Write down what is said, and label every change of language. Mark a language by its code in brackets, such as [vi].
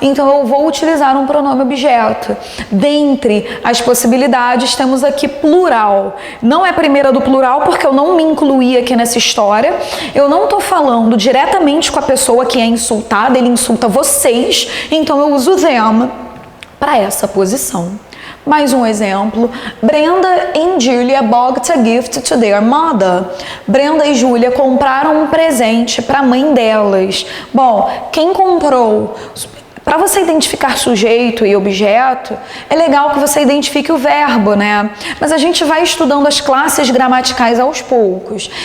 [pt] Então, eu vou utilizar um pronome objeto. Dentre as possibilidades, temos aqui plural. Não é a primeira do plural, porque eu não me incluí aqui nessa história. Eu não estou falando diretamente com a pessoa que é insultada. Ele insulta vocês. Então, eu uso them para essa posição. Mais um exemplo. [en] Brenda and Julia bought a gift to their mother. [pt] Brenda e Julia compraram um presente para a mãe delas. Bom, quem comprou? Para você identificar sujeito e objeto, é legal que você identifique o verbo, né? Mas a gente vai estudando as classes gramaticais aos poucos.